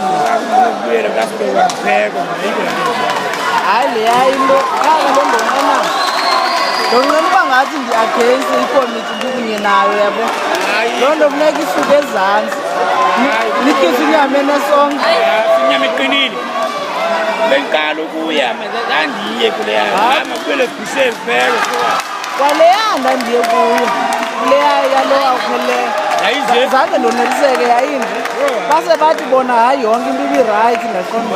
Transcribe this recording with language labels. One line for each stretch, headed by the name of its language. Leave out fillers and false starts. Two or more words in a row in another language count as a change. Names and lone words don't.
Xhosa: Akubuyele kaSibekwa kuphekwa Hayi le yayinto qala lo ndonqena. Ndonqena uba ngathi ndi-against ikomiti ndikunye nayo yabo. Loo nto funeka isuke ezantsi. Nikise inyama enesongo. Inyama iqinile. Bengiqala ukuya zandiye kuleya. Hamba kubele sibusele kuphekwa. Kwaleya ndandiye kuyo. Kuleya yalo awupheleyo. Ayize. zange ndoneliseke yayinje base bathi bona hayi yonke into ibi-right ngaqonda